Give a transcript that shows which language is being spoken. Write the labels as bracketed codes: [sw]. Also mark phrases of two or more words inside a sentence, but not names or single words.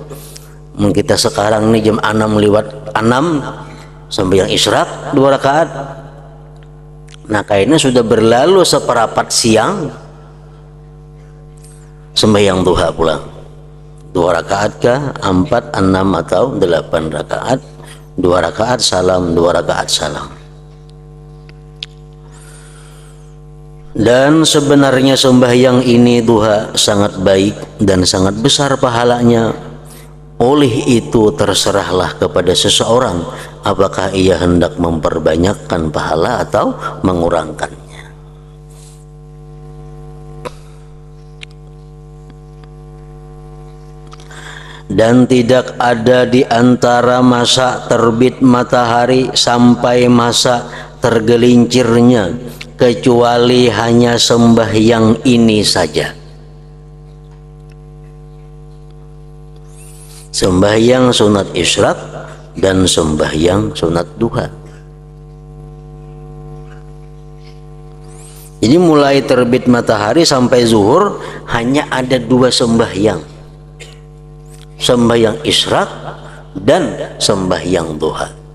[id] Kita sekarang nih jam 6:06 sembahyang isyraq 2 rakaat. Nah, kayaknya sudah berlalu seperempat siang sembahyang duha pulang. 2 rakaat kah? 4, 6 atau 8 rakaat? 2 rakaat salam, 2 rakaat salam. Dan sebenarnya sembahyang ini duha sangat baik dan sangat besar pahalanya. [ms] Oleh itu terserahlah kepada seseorang apakah ia hendak memperbanyakkan pahala atau mengurangkannya. Dan tidak ada di antara masa terbit matahari sampai masa tergelincirnya kecuali hanya sembahyang ini saja. [id] Sembahyang sunat isyraq dan sembahyang sunat duha. Jadi mulai terbit matahari sampai zuhur hanya ada 2 sembahyang, sembahyang isyraq dan sembahyang duha.